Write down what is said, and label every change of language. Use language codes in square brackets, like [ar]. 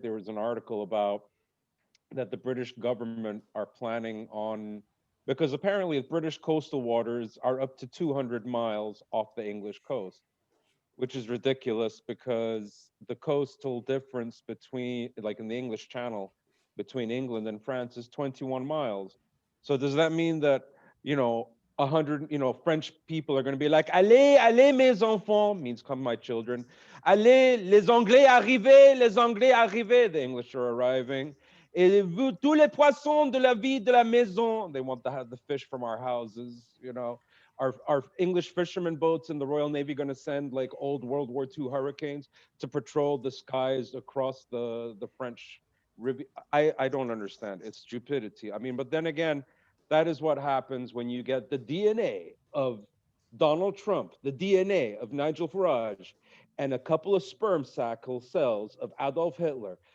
[en] There was an article about that the British government are planning on, because apparently the British coastal waters are up to 200 miles off the English coast, which is ridiculous because the coastal difference between, like in the English Channel, between England and France is 21 miles. So does that mean that, you know, 100, French people are going to be like, [fr] allez, allez, mes enfants, [en] means come, my children. [fr] Allez, les Anglais arrivez, les Anglais arrivez. [en] The English are arriving. [fr] Et vous, tous les poissons de la vie de la maison. [en] They want to have the fish from our houses. Are English fishermen boats in the Royal Navy going to send like old World War II hurricanes to patrol the skies across the French Riviera? I don't understand. It's stupidity. I mean, but then again, that is what happens when you get the DNA of Donald Trump, the DNA of Nigel Farage, and a couple of sperm cells of Adolf Hitler.